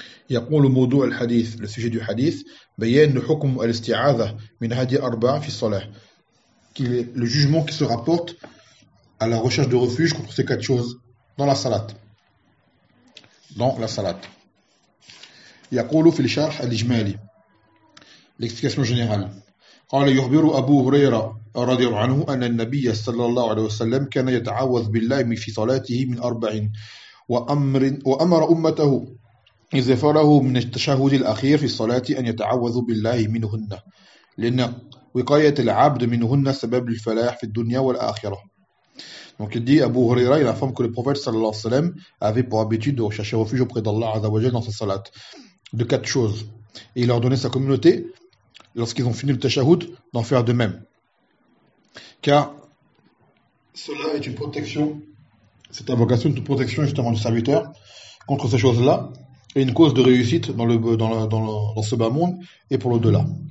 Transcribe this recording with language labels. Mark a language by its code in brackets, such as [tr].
[ar] يقول موضوع الحديث, [fr] le sujet du hadith, [ar] بيان حكم الاستعاذة من هذه أربعة في الصلاة, [fr] qu'il est le jugement qui se rapporte à la recherche de refuge contre ces quatre choses dans la salat. Dans la salat. [ar] يقول في الشرح الإجمالي. [fr] L'explication générale. [ar] قال يخبر أبو هريرة رضي الله عنه أن النبي صلى الله عليه وسلم كان يتعوذ بالله في صلاته من أربع وأمر أمته إذا فرغ من التشهد الأخير في الصلاة أن يتعوذ بالله منهن لأن وقاية العبد منهن سبب الفلاح في الدنيا والآخرة. [fr] Donc il dit Abu Huraira, il informe que le prophète صلى الله عليه وسلم avait pour habitude de rechercher refuge auprès d'Allah عز وجل dans sa salat de quatre choses. Et il a ordonné sa communauté, lorsqu'ils ont fini le tashahhud, d'en faire de même. Car cela est une protection, cette invocation est une protection justement du serviteur contre ces choses-là, et une cause de réussite dans ce bas monde et pour l'au-delà.